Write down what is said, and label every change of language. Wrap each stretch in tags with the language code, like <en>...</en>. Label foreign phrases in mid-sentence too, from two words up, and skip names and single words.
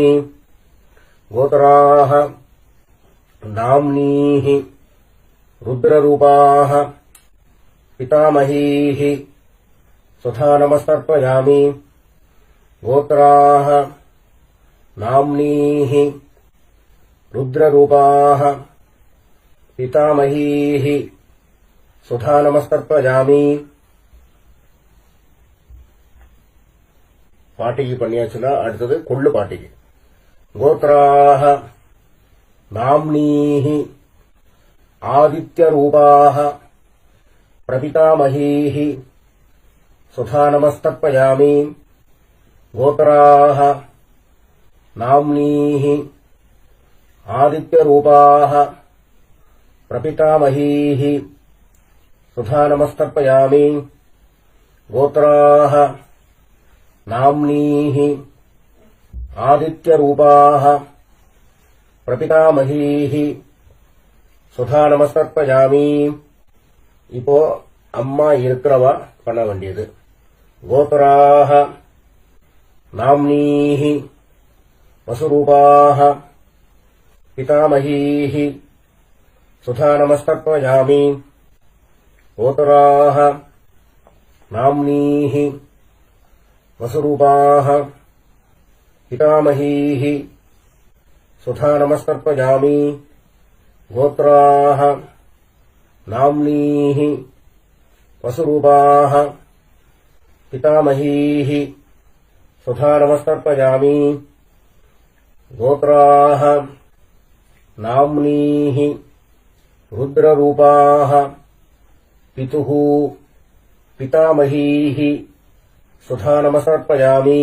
<sa>गोत्राः नाम्नीः रुद्ररूपाः पितामहीः सुधा नमस्तर्पयामि. गोत्राः नाम्नीः रुद्ररूपाः पितामहीः सुधा नमस्तर्पयामि.</sa> <ta>பாட்டிக்கு பண்ணியாச்சுன்னா அடுத்தது கொள்ளு பாட்டிக்கு.</ta> <sa>கோத்ராஹ नाम्नीः आदित्यरूपाः प्रपितामहीः सुधा नमस्तर्पयामि. गोत्राः नाम्नीः आदित्यरूपाः प्रपितामहीः सुधा नमस्तर्पयामि. गोत्राः नाम्नीः आदित्यरूपाः प्रपितामहीः सुधा नमस्तर्पयामि.</sa> <ta>இப்போ அம்மா இருக்கிறவா பண்ண வேண்டியது.</ta> <sa>गोत्राः नाम्नीः वसुरूपाः पितामहीः सुधा नमस्तर्पयामि. गोत्राः नाम्नीः वसुरूपाः पितामहीः सुधा नमस्तर्पयामि. गोत्राः नाम्नीः वसुरूपाः पितामहीः स्वधा नमस्तर्पयामि। गोत्राः नाम्नीः रुद्ररूपाः पितुः पितामहीः स्वधा नमस्तर्पयामि।</sa>